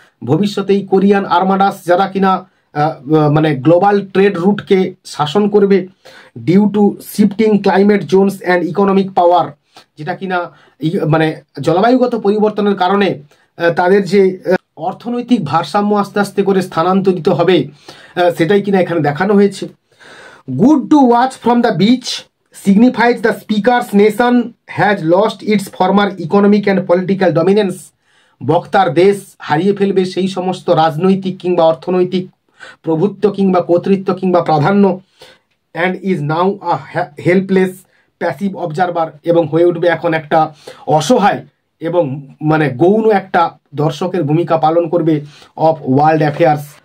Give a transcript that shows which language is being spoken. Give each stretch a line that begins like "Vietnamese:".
Bangla: ভবিষ্যতে এই কোরিয়ান আর্মাডাস যারা কিনা মানে গ্লোবাল ট্রেড রুটকে শাসন করবে,
English: due to shifting climate zones and economic power,
Bangla: যেটা কিনা মানে জলবায়ুগত পরিবর্তনের কারণে তাদের যে অর্থনৈতিক ভারসাম্য আস্তে আস্তে করে স্থানান্তরিত হবে, সেটাই কিনা এখানে দেখানো হয়েছে।
English: Good to watch from the beach signifies the speaker's nation has lost its former economic and political dominance.
Bangla: বক্তার দেশ হারিয়ে ফেলবে সেই সমস্ত রাজনৈতিক কিংবা অর্থনৈতিক প্রভুত্ব কিংবা কর্তৃত্ব কিংবা প্রাধান্য,
English: and is now a helpless passive observer,
Bangla: এবং হয়ে উঠবে এখন একটা অসহায় এবং মানে গৌণ একটা দর্শকের ভূমিকা পালন করবে
English: Of world affairs.